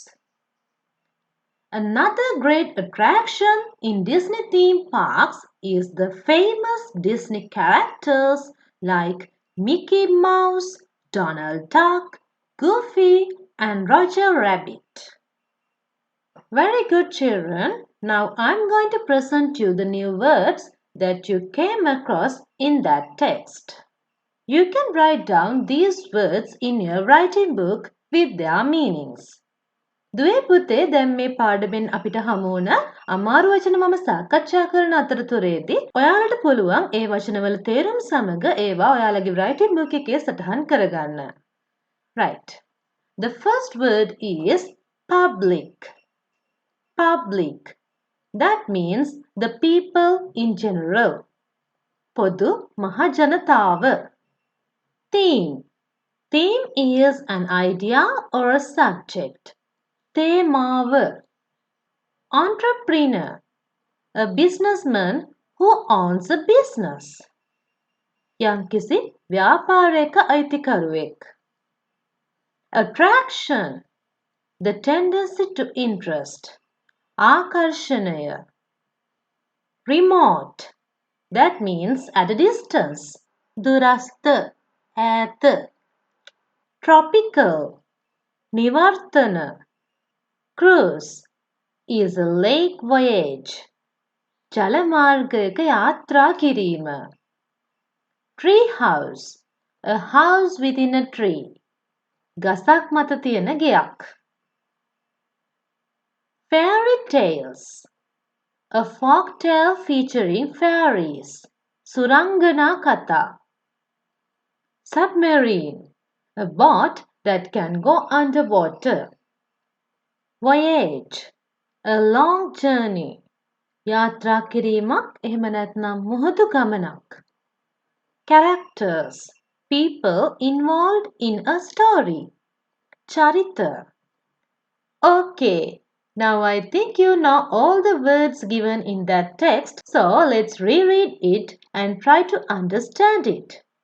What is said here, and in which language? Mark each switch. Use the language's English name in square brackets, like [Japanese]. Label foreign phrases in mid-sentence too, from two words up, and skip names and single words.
[English] Another great attraction in Disney theme parks is the famous Disney characters like Mickey Mouse, Donald Duck, Goofy, and Roger Rabbit. Very good, children. Now I'm going to present you the new words that you came across in that text. You can write down these words in your writing book with their meanings. [Sinhala] දුවේ පුතේ දැන් මේ පාඩමෙන් අපිට හමු වුණ අමාරු වචන මම සාකච්ඡා කරන අතරතුරේදී ඔයාලට පුළුවන් ඒ වචනවල තේරුම් සමග ඒවා ඔයාලගේ [English] writing book [Sinhala] එකේ සටහන් කරගන්න. [English] Right. The first word is public. Public. That means the people in general. [Sinhala] පොදු මහ ජනතාව. [English] Theme. Theme is an idea or a subject. [Sinhala] තේමාව. [English] Entrepreneur, a businessman who owns a business. [Sinhala] යම්කිසි ව්‍යාපාරයක අයිතිකරුවෙක්. [English] Attraction, the tendency to interest. [Sinhala] ආකර්ෂණය. [English] Remote, That means at a distance. [Sinhala] Durastha, ඈත. Tropical, නිවර්තන. [English] Cruise is a lake voyage. [Sinhala] ජල මාර්ගයක යාත්‍රා කිරීම. [English] Tree house, a house within a tree. [Sinhala] ගසක් මත තියෙන ගෙයක්. [English] Fairy tales, a folk tale featuring fairies. [Sinhala] සුරංගනා කතා. [English] Submarine, a boat that can go underwater. Voyage, a long journey. [Sinhala] යාත්‍රා කිරීමක් එහෙම නැත්නම් මුහුදු ගමනක්. [English] Characters, people involved in a story. [Sinhala] චරිත. [English] Okay, now I think you know all the words given in that text, so let's reread it and try to understand it.